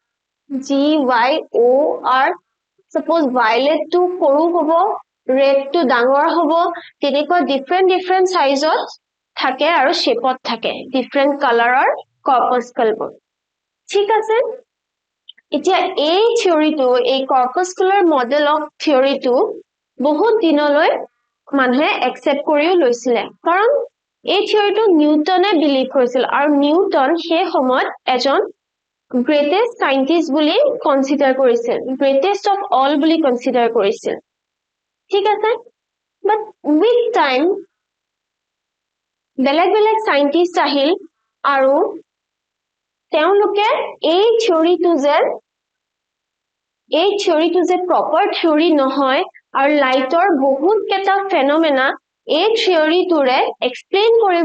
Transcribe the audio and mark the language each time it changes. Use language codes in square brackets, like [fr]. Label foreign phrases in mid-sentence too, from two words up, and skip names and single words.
[as] GYOR সাপোজ ভায়োলেট টো সৰু হ'ব ৰেড টো ডাঙৰ হ'ব তেনেকুৱা different সাইজত থাকে আৰু শেপত থাকে different কালাৰৰ corpuscle বোৰ ঠিক আছে এতিয়া এই থিওৰিটো এই [en] corpuscular model of theory [as] টো বহুত দিনলৈ মানুহে একচেপ্ট কৰিও লৈছিলে কাৰণ এই থিওৰিটো নিউটনে বিলিভ কৰিছিল আৰু নিউটন সেই সময়ত এজন [en] greatest scientist [as] বুলি কনসিডাৰ কৰিছিল [en] greatest of all [as] বুলি কনসিডাৰ কৰিছিল ঠিক আছে [en] but with time [as] বেলেগ বেলেগ সাইন্টিষ্ট আহিল আৰু তেওঁলোকে এই থিওৰিটো যে [en] proper theory [as] নহয় আৰু লাইটৰ বহুত কেটা ফেনোমেনা এই থিওৰিটোৰে এক্সপ্লেইন কৰিব